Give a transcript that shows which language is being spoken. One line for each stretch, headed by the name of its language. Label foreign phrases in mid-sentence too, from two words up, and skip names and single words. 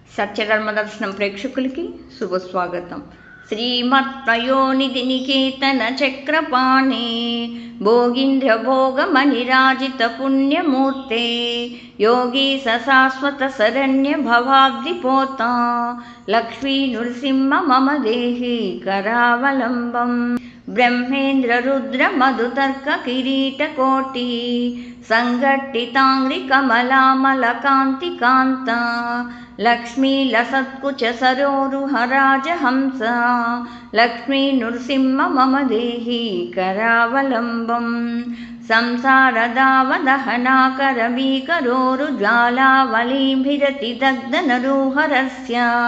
Telugu: సత్యధర్మదర్శనం ప్రేక్షకులకి శుభస్వాగతం.
Sanskrit: శ్రీమత్పయోనిధి నికేతన చక్రపాణి భోగీంద్ర భోగమనిరాజిత పుణ్యమూర్తే योगी सशाश्वत शरण्य भवाब्धिपोता लक्ष्मी नृसिंह मम देहि करावलंबं ब्रह्मेन्द्र रुद्र मधुतर्क किरीटकोटि संघट्टितांग्रि कमलामलकान्ति कान्ता लक्ष्मी लसत्कुच सरोरुह राजहंस लक्ष्मी नृसिंह मम देहि करावलंबं संसारदावदहनाकरवीकरोरुज्वालावलीभिरति दग्धनरूहरस्य